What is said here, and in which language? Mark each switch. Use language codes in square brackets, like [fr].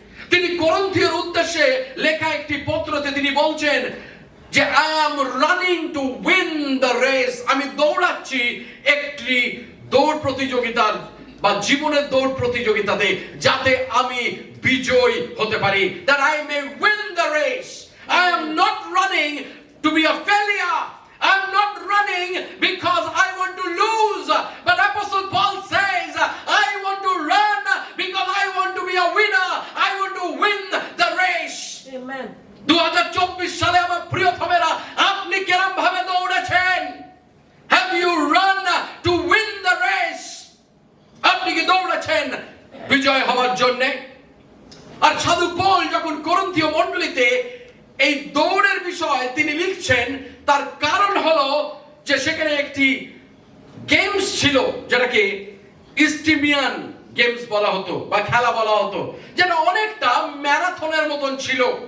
[bn] তিনি করন্থীয়র উদ্দেশ্যে লেখা একটি পত্রতে তিনি বলছেন যে [en] I am running to win the race, [bn] আমি দৌড়াচ্ছি একটি দৌড় প্রতিযোগিতার বা জীবনের দৌড় প্রতিযোগিতাতে, যাতে আমি বিজয়ী হতে পারি, [en] that I may win the race. I am not running to be a failure. I'm not running because I want to lose. But Apostle Paul says, I want to run because I want to be a winner. I want to win the race. Amen. [bn] 2024 সালে আমার প্রিয়তমেরা, আপনি কেরম ভাবে দৌড়েছেন? [en] Have you run to win the race? [bn] আপনি কি দৌড়েছেন বিজয় হওয়ার জন্য? আর সাধু পৌল যখন করন্থীয় মণ্ডলীতে এই দৌড়ের বিষয় তিনি লিখছেন, তার কারণ হলো যে সেখানে একটি গেমস ছিল, যেটাকে ইস্টিমিয়ান গেমস বলা হতো বা খেলা বলা হতো, যেটা অনেকটা ম্যারাথনের মতন ছিল।